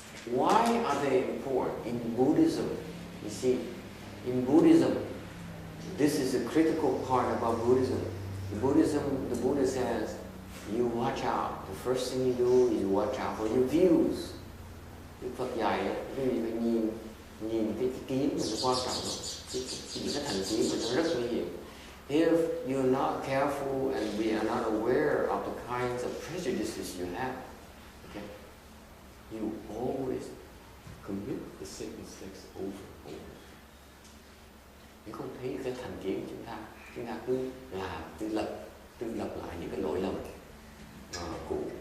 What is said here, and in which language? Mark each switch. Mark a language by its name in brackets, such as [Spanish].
[English] Why are they important in Buddhism? You see, in Buddhism, this is a critical part about Buddhism. The Buddha says, you watch out. The first thing you do is watch out for your views. [Vietnamese] Đức Phật dạy, quý vị phải nhìn cái kiến mà nó quan trọng rồi. Cái thành kiến mà nó rất nguy hiểm. [English] If you're not careful and we are not aware of the kinds of prejudices you have, okay, you always commit the same mistakes over and over. [Vietnamese] Nếu không thấy cái thành kiến của chúng ta cứ làm, cứ lặp lại những cái lỗi lầm cũ.